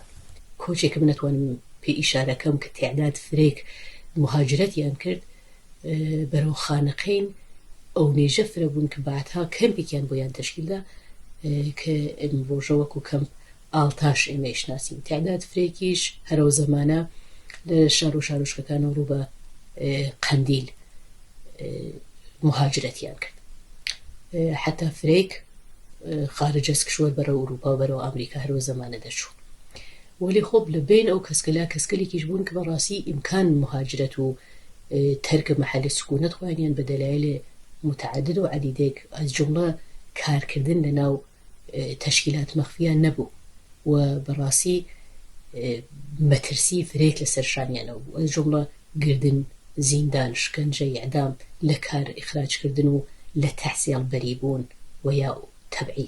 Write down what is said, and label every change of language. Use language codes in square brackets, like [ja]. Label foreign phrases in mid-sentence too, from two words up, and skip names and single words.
[ckb] کۆچێکم نەتوانم پێ ئیشارەکەم کە تێعداد فرێک مهاجرەتیان کرد بەرەو خانەقەین ئەو نێژە فرە بوون کە بەعدها کەمپێکیان بۆیان تەشکیلدا کە ڕۆژە وەکو کەمپ ئاڵتاش ئێمە ئیشناسین. تێعداد فرێکیش هەرەو زەمانە لە شار و شارۆچکەکانە ڕوو بە قەندیل مهاجرەتیان کرد. حتا فرێک [fa] خارج از کشور [ckb] بەرەو ئوروپا و بەرەو ئەمریکا هەرەوە زەمانە دەچوو. ولی خۆب لە بین ئەو کەسکەلا کەسکەلێکیش بوون کە بەڕاستی ئیمکان مهاجرەت و تەرکە مەحەلی سکونەت خوانیان بە دەلایل متعدد و عەدیدێک ئەز جومڵە کارکردن لەناو تەشکیلات مەخفیان نەبوو و بەڕاستی مەترسی فرێک لەسەر شانیانەوە بوو، ئەز جومڵە گردن، زیندان، شکنجە، ئیعدام، لە کار ئیخراجکردن و لە تەحسیڵ بەریبوون و یا تەبعید.